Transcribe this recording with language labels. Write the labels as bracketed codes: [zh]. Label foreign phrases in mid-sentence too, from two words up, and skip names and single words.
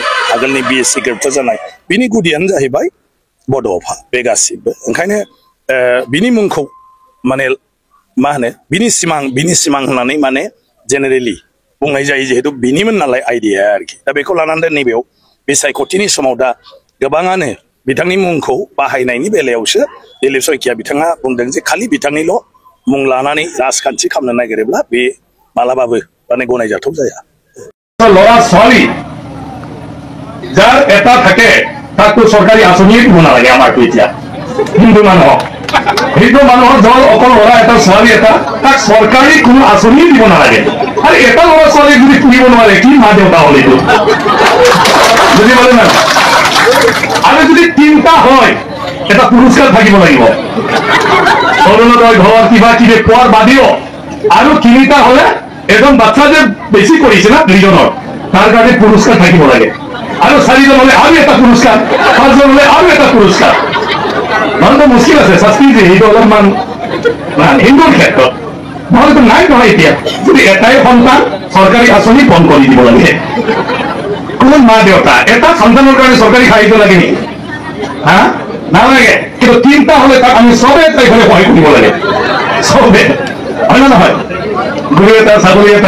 [brx] आगोलनि बिएससि गोरोबथा जानाय बिनि गुदियानो जाहैबाय बड'फा बे गासिबो ओंखायनो बिनि मुंखौ माने मा होनो बिनि सिमां होननानै माने जेनेरेलि बुंनाय जायो जिहेतु बिनिमोन नालाय आइडिया आरोखि दा बेखौ लानानै नैबेयाव बिसायख'थिनि समाव दा गोबाङानो बिथांनि मुंखौ बाहायनायनि बेलायावसो दिलीप सयकिया बिथाङा बुंदों जे खालि बिथांनिल' मुं लानानै राजखान्थि खालामनो नागिरोब्ला बे मालाबाबो माने गनायजाथाव जाया [as] ল'ৰা ছোৱালী যাৰ এটা থাকে তাকতো চৰকাৰী আঁচনিয়ে দিব নালাগে আমাৰতো এতিয়া হিন্দু মানুহক হিন্দু মানুহৰ জ্বৰ অকল ল'ৰা এটা ছোৱালী এটা তাক চৰকাৰী কোনো আঁচনিয়ে দিব নালাগে আৰু এটা ল'ৰা ছোৱালী যদি পুহিব নোৱাৰে কি মা দেউতা হ'ল এইটো বুজি পালে না আৰু যদি 3টা হয় এটা পুৰস্কাৰ থাকিব লাগিব অৰুণোদয় ঘৰ কিবা কিবি পোৱাৰ বাদেও আৰু 3টা হলে এজন বাচ্চা [bn] যে বেশি করেছে না 2জনের তার কাছে পুরস্কার [as] থাকিব লাগে [bn] আর 4জন হলে আরো একটা পুরস্কার 5জন হলে আরো একটা পুরস্কার মানে তো মুশকিল আছে শাস্তি যে এই [as] অলপমান হিন্দুর ক্ষেত্ৰত নহলে তো নাই নহয় এতিয়া যদি এটাই সন্তান সরকারি আঁচনি বন্ধ কৰি দিব লাগে কোন মা দেউতা এটা সন্তানৰ কাৰণে সরকারি সাহায্য লাগে নেকি হ্যাঁ নালাগে কিন্তু 3টা হলে তাক আমি সবে তাইফালে সহায় কৰিব লাগে সবে হয় না নহয় গৰু এটা ছাগলী এটা